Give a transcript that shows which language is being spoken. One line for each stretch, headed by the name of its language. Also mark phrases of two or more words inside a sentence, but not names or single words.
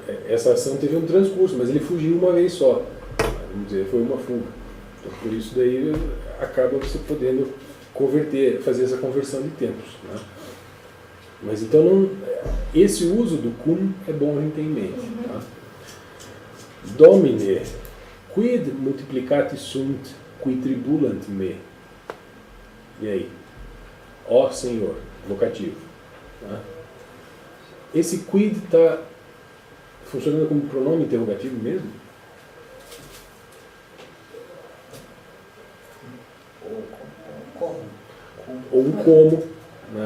Portuguese: Essa ação teve um transcurso, mas ele fugiu uma vez só. Vamos dizer, foi uma fuga. Então, por isso daí acaba você podendo converter, fazer essa conversão de tempos. Né? Mas então esse uso do cum é bom a gente ter em mente. Tá?
Latin: Domine, quid multiplicati sunt qui tribulant me?
Portuguese: E aí? Ó Senhor, vocativo. Tá? Esse quid está funcionando como pronome interrogativo mesmo? Ou um como, né?